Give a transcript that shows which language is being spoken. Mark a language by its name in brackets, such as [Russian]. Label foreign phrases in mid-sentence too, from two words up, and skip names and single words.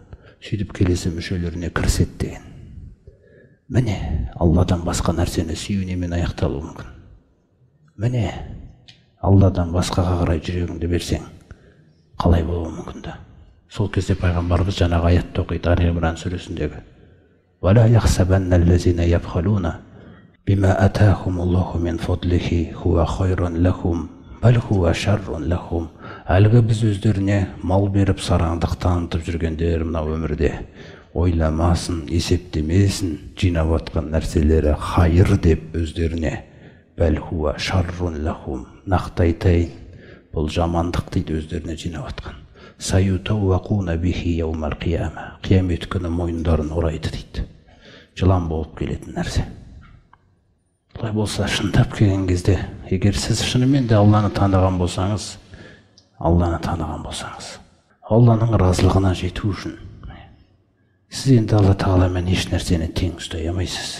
[Kazakh] Сөйтіп келесі мүшелеріне кіріседі деген. Міне, Алладан басқа нәрсені сүйінемен аяқталуы мүмкін. Міне, Алладан басқаға қарай жүрегіңді берсең, қалай болуы мүмкін да. Сол кезде пайғамбарымыз жаңағы аятты оқиды, Али-Имран сүресіндегі. [Arabic] وَلَا يَحْسَبَنَّ الَّذِينَ يَبْخَلُونَ بِمَا آتَاهُمُ اللَّهُ مِنْ فَضْلِهِ هُوَ خَيْرٌ لَهُمْ بَلْ هُوَ شَرٌ لَهُمْ. [Kazakh] Әлгі біз өздеріне мал беріп сараңдық танытып жүргендер мынау өмірде ойламасын, есептемесін, жинап атқан нәрселері хайыр деп өздеріне. [Arabic] بل هو شر لهم. [Kazakh] Нақты айтайын, бұл жамандық дейді өздеріне жинап атқан. [Arabic] سيطوقون به يوم القيامة. [Kazakh] Қиямет күні мойындарын орайды дейді. Жылан болып келетін нәрсе. Бұлай болса, шындап келген кезде, егер сіз шынымен де Алланы таныған болсаңыз, Алланың разылығына жету үшін, сіз енді Алла тағаламен еш нәрсені тең ұстай алмайсыз.